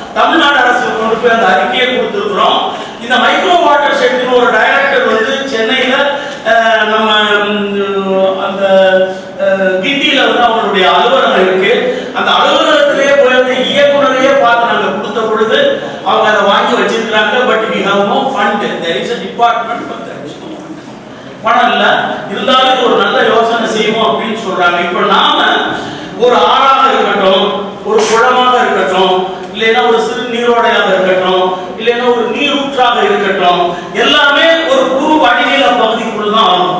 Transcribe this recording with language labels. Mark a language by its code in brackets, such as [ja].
[ta] தமிழ்நாடு அரசு கொண்டு போய் அந்த அறிக்கையை கொடுத்திருக்கிறோம். இந்த மைக்ரோ வாட்டர் ஷெட்னு ஒரு டைரக்டர் வந்து சென்னையில நம்ம அந்த கிண்டியில வந்து அவங்களுடைய அலுவலகம் இருக்கு. அந்த அலுவலகத்திலேயே போய் அந்த இயக்குனரையே பார்த்து நாங்க கொடுத்த பொழுது அவங்க அதை வாங்கி வச்சிருக்காங்க. But [en] we have no fund. There is a department but there is no fund. [ta] பணம் இல்ல, இருந்தாலும் ஒரு நல்ல யோசனை செய்வோம் அப்படின்னு சொல்றாங்க. இப்ப நாம ஒரு ஆறாக இருக்கட்டும், ஒரு குளமாக இருக்கட்டும், இல்லைன்னா ஒரு சிறு நீரோடையாக இருக்கட்டும், இல்லைன்னா ஒரு நீரூற்றாக இருக்கட்டும், எல்லாமே ஒரு குறு வடிநில பகுதிக்குள் தான் ஆகும்.